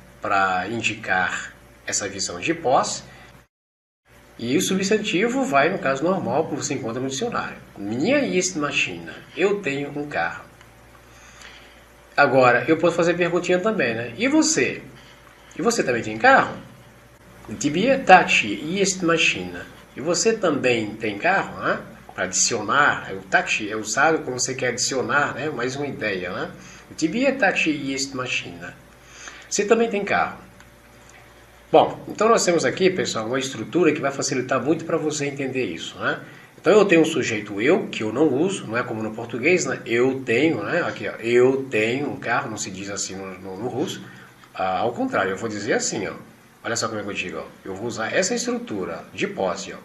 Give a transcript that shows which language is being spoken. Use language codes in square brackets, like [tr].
[pt] Para indicar essa visão de posse. E o substantivo vai no caso normal, que você encontra no dicionário. [ru] У меня есть машина. [pt] Eu tenho um carro. Agora, eu posso fazer perguntinha também, né? E você? E você também tem carro? [ru] У тебя также есть машина. [pt] E você também tem carro, né? Para adicionar, o также é usado quando você quer adicionar, né? Mais uma ideia, né? [ru] У тебя также есть машина. [pt] Você também tem carro. Bom, então nós temos aqui, pessoal, uma estrutura que vai facilitar muito para você entender isso, né? Então eu tenho um sujeito eu, que eu não uso, não é como no português, né? Eu tenho, né? Aqui, ó, eu tenho um carro, não se diz assim no russo. Ao contrário, eu vou dizer assim, ó. Olha só como é que eu digo, ó. Eu vou usar essa estrutura de posse, ó.